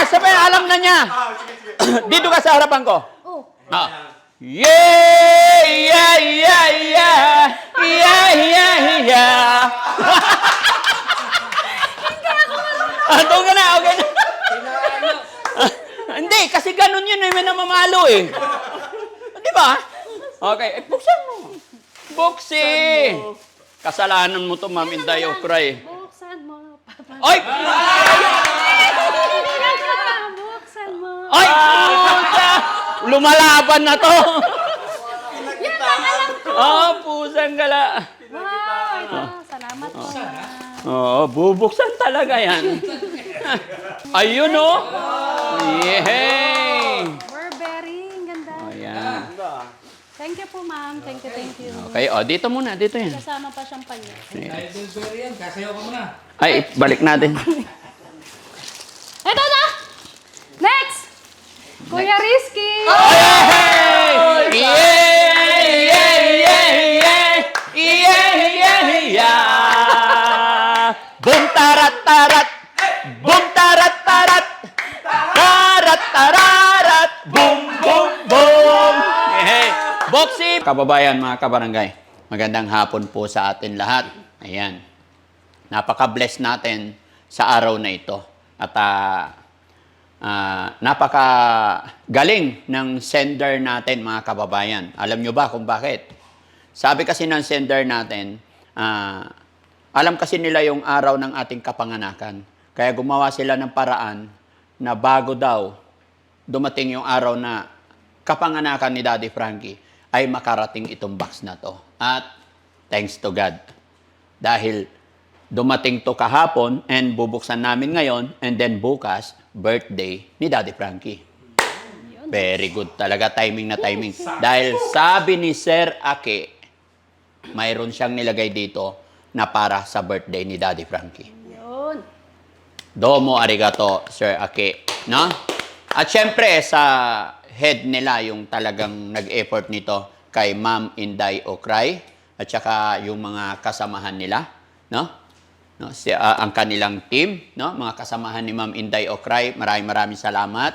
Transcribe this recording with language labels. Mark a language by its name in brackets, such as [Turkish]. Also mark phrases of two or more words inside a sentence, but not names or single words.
[Filipino] sabay, alam na niya. Dito ka sa harapan ko. Oh. [English] Yeah, yeah, yeah, yeah. Yeah, yeah, yeah. [Filipino] Doon ka na, okay na. Hindi, kasi ganun yun, may namamalo eh. Di ba? Okay, buksan mo. Buksi. Kasalanan mo to, Ma'am Inday Okray. Buksan mo, Papa. Oy! Buksan mo. Oy! Pusa! Lumalaban na to. Yan ang alam ko. Pusang gala. Wow, ito. Salamat po. Bubuksan talaga yan. Ayun, oh. Yehey! Burberry, ang ganda. Ayan. [English] Thank you po, ma'am. Thank you. [Filipino] Okay, dito muna, dito yan. Kasama pa siyang panyo. Dahil Burberry yan, kasayaw ka muna. Ay, balik natin. Ito na! Next! Kuya Rizky! [English] Yay! Yeah, yeah, yeah, yeah! Yeah, yeah, yeah! Boom, tarat, tarat! Boom, tarat, tarat! Tarat, tararat! Boom, boom, boom! Hey! Boxy! [Filipino] Kababayan, mga kabarangay, magandang hapon po sa atin lahat. Ayan. Napaka-bless natin sa araw na ito. At napaka-galing ng sender natin, mga kababayan. Alam nyo ba kung bakit? Sabi kasi ng sender natin, alam kasi nila yung araw ng ating kapanganakan. Kaya gumawa sila ng paraan na bago daw dumating yung araw na kapanganakan ni Daddy Frankie, ay makarating itong box na to. [English] At thanks to God. [Filipino] Dahil dumating to kahapon and bubuksan namin ngayon [English] and then [Filipino] bukas, birthday ni Daddy Frankie. [English] Very good [Filipino] talaga, timing na timing. Dahil sabi ni Sir Ake, mayroon siyang nilagay dito na para sa birthday ni Daddy Frankie. Yun. [Japanese] Domo arigato, [Filipino] Sir Ake. No? At syempre, sa head nila, yung talagang nag-effort nito kay Ma'am Inday Okray at saka yung mga kasamahan nila. No? No, ang kanilang team, no? Mga kasamahan ni Ma'am Inday Okray, maraming salamat.